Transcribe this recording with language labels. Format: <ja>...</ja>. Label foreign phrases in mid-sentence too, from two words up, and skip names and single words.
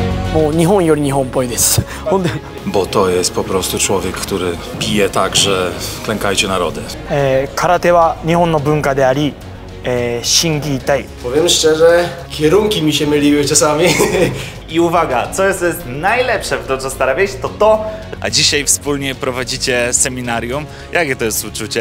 <ja>もう日本より日本っぽいです。ほんで</ja> <pl>Bo to jest po prostu człowiek, który bije tak, że klękajcie narody.</pl> <ja>空手は日本の文化であり、心技体。</ja> <pl>Powiem szczerze, kierunki mi się myliły czasami. I uwaga, co jest najlepsze w Dojo Starawiejś, to to. A dzisiaj wspólnie prowadzicie seminarium. Jakie to jest uczucie?</pl>